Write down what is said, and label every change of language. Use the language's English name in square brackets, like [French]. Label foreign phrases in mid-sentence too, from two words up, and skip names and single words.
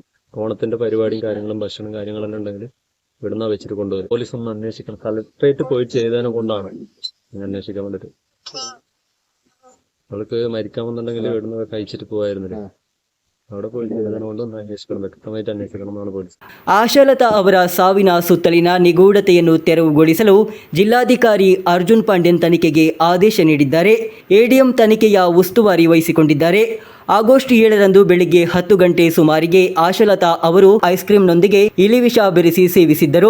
[Malayalam] ഓണത്തിന്റെ പരിപാടിയും കാര്യങ്ങളും ഭക്ഷണം കാര്യങ്ങളെല്ലാം ഉണ്ടെങ്കിൽ ഇവിടുന്ന് വെച്ചിട്ട് കൊണ്ടുവരും. പോലീസ് ഒന്ന് അന്വേഷിക്കണം. കളക്ട്രേറ്റ് പോയി ചെയ്തതിനെ കൊണ്ടാണ് അന്വേഷിക്കാൻ വേണ്ടിട്ട്. അവൾക്ക് മരിക്കാമെന്നുണ്ടെങ്കിൽ ഇവിടുന്ന് കഴിച്ചിട്ട് പോവായിരുന്നില്ല. അവിടെ പോയി ചെയ്തതിനെ കൊണ്ടൊന്ന് അന്വേഷിക്കണം, വ്യക്തമായിട്ട് അന്വേഷിക്കണം എന്നാണ് പോലീസ്. [Kannada] ಆಶಾಲತಾ ಅವರ ಸಾವಿನ ಸುತ್ತಲಿನ ನಿಗೂಢತೆಯನ್ನು ತೆರವುಗೊಳಿಸಲು ಜಿಲ್ಲಾಧಿಕಾರಿ ಅರ್ಜುನ್ ಪಾಂಡ್ಯನ್ ತನಿಖೆಗೆ ಆದೇಶ ನೀಡಿದ್ದಾರೆ. ಎಡಿಎಂ ತನಿಖೆಯ ಉಸ್ತುವಾರಿ ವಹಿಸಿಕೊಂಡಿದ್ದಾರೆ. ಆಗಸ್ಟ್ 7ರಂದು ಬೆಳಿಗ್ಗೆ 10 ಗಂಟೆ ಸುಮಾರಿಗೆ ಆಶಾಲತಾ ಅವರು ಐಸ್ಕ್ರೀಂನೊಂದಿಗೆ ಇಲಿವಿಷ ಬೆರೆಸಿ ಸೇವಿಸಿದ್ದರು.